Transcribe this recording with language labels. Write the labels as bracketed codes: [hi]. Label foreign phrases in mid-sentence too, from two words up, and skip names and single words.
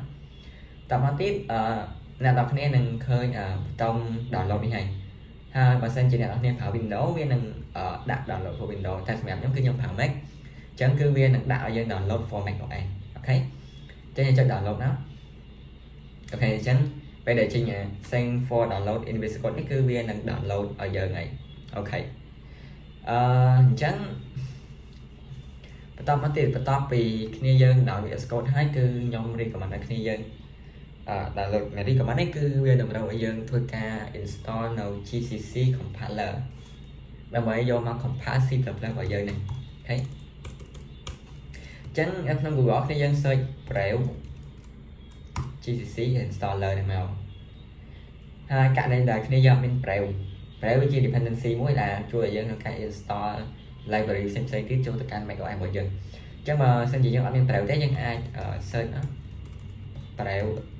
[km] តមកទៀតអ្នកនរគ្នានឹងឃើញប៊ូតុង download នេះហើយហើយបើសិនជាអ្នកនរគ្នាប្រើ Windows វានឹងដាក់ [en] download for Windows [km] តែសម្រាប់ខ្ញុំគឺខ្ញុំប្រើ Mac អញ្ចឹងគឺវានឹងដាក់ឲ្យយើង [en] download for Mac [km] នោះឯងអូខេចឹងយើងចុច download ណាអូខេអញ្ចឹងពេលដែលចេញ [en] send for download in VS Code [km] នេះគឺវានឹង download ឲ្យយើងហើយអូខេអញ្ចឹង បន្តមកទៀតបន្ទាប់ពីគ្នាយើង download VS Code ហើយគឺខ្ញុំ recommend ឲ្យគ្នាយើង download recommend នេះគឺវាតម្រូវ ឲ្យយើងធ្វើការ install នៅ GCC compiler ដើម្បីយកមក compile C++ របស់យើងនេះអូខេចឹងក្នុង Google គ្នាយើង [en] search Brave GCC installer [km] នេះមកហើយករណីដែលគ្នាយើងមាន Brave វាជា dependency មួយដែលជួយឲ្យយើងក្នុងការ [en] install library [km] ផ្សេងៗទៀតចូលទៅកាន់ Mac OS របស់យើងអញ្ចឹងបើសិនជាយើងអត់មាន Brave ទេយើងអាច search Brave